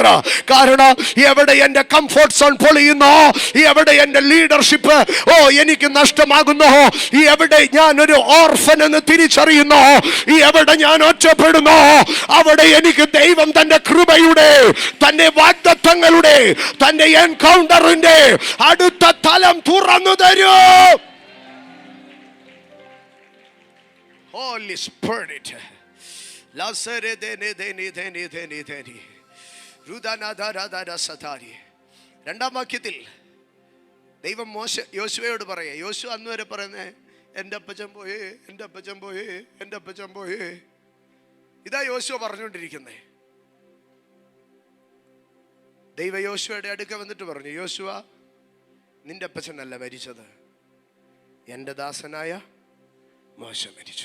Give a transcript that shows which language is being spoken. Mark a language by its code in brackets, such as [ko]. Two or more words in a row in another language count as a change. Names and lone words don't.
[ml] കാരണം എവിടെ എന്റെ [en] comfort zone [ml] പൊളിയുന്നോ, എവിടെ എന്റെ ലീഡർഷിപ്പ് എനിക്ക് നഷ്ടമാകുന്നോ, എവിടെ ഞാൻ ഒരു ഓർഫൻ എന്ന് തിരിച്ചറിയുന്നോ, എവിടെ ഞാൻ ഒറ്റപ്പെടുന്നോ, അവിടെ എനിക്ക് ദൈവം തന്റെ കൃപയുടെ, തന്റെ വാഗ്ദത്തങ്ങളുടെ, തന്റെ എൻകൗണ്ടറിന്റെ അടുത്ത തലം തുറന്നു തരൂ. [en] Holy Spirit. Lasere deni deni deni deni deni. Rudana dara dara satari. [ml] രണ്ടാം വാക്യത്തിൽ ദൈവം യോശുവയോട് പറയാ. യോശു അന്ന് വരെ പറയുന്നേ, എൻ്റെ അപ്പച്ചൻ പോയേ, എൻ്റെ അപ്പച്ചൻ പോയേ, എൻ്റെ അപ്പച്ചൻ പോയേ. ഇതാ യോശുവ പറഞ്ഞുകൊണ്ടിരിക്കുന്നേ. ദൈവ യോശുവയുടെ അടുക്ക വന്നിട്ട് പറഞ്ഞു, യോശുവ, നിന്റെ അപ്പച്ചനല്ല മരിച്ചത്, എൻ്റെ ദാസനായ മോശ മരിച്ചു.